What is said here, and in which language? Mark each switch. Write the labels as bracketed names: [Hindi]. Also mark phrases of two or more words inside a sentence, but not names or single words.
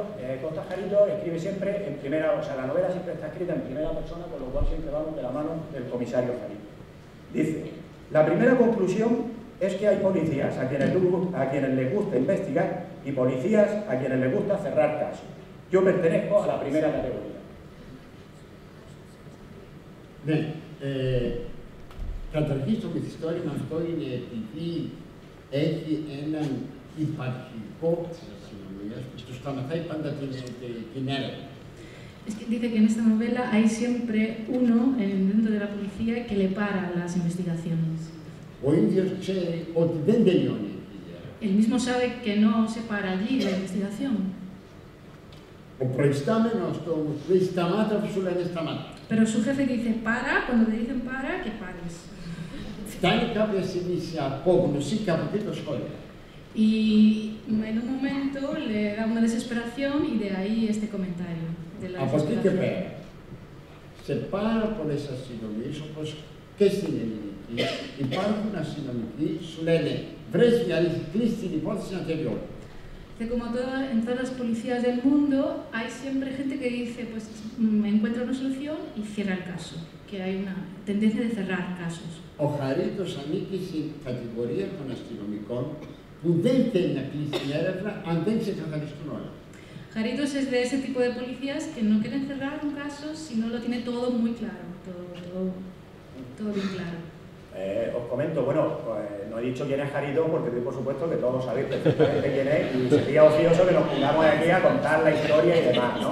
[Spanish] Costa Jarito escribe siempre en primera, o sea, la novela siempre está escrita en primera persona, con lo cual siempre vamos de la mano del comisario Jarito. Dice: la primera conclusión es que hay policías a quienes les gusta investigar y policías a quienes les gusta cerrar casos. Yo pertenezco a la primera categoría. [Greek] Bene, καταρχήν με τη ιστορία αυτό είναι επειδή έχει έναν υπαρχικό της αστυνομίας που του σταματάει πάντα την έρευνα. [Spanish] Es que dice que en esta novela hay siempre uno dentro de la policía que le para las investigaciones. [Greek] Ο ίδιος ξέρει ότι δεν τελειώνει η έρευνα. [Spanish] Él mismo sabe que no se para allí la investigación. [Greek] Ο προϊστάμενος του όμως λέει σταμάτα αφού σου λένε σταμάτα. [Spanish] Pero su jefe dice para, cuando te dicen para, que pares. [Greek] Φτάνει κάποια στιγμή σε απόγνωση και από εκεί το σχόλιο. [Spanish] Y en un momento le da una desesperación y de ahí este comentario. De la [Greek] από εκεί και πέρα, σε πάρα πολλές αστυνομίες, όπως και στην ελληνική, υπάρχουν αστυνομικοί, σου λένε βρες μια αλήθεια, κλείς την υπόθεση να τελειώνει. [Spanish] Como en todas las policías del mundo, hay siempre gente que dice, pues encuentra una solución y cierra el caso, que hay una tendencia de cerrar casos. [Greek] Ο Χαρίτος ανήκει στην κατηγορία των αστυνομικών που δεν θέλει να κλείσει την έρευνα αν δεν ξεκαθαριστούν όλα. [Spanish] Jaritos es de ese tipo de policías que no quieren cerrar un caso si no lo tiene todo muy claro, todo bien claro. Os comento, bueno, pues no he dicho quién es Jarito porque por supuesto que todos sabéis perfectamente quién es y sería ocioso que nos pongamos aquí a contar la historia y demás, ¿no?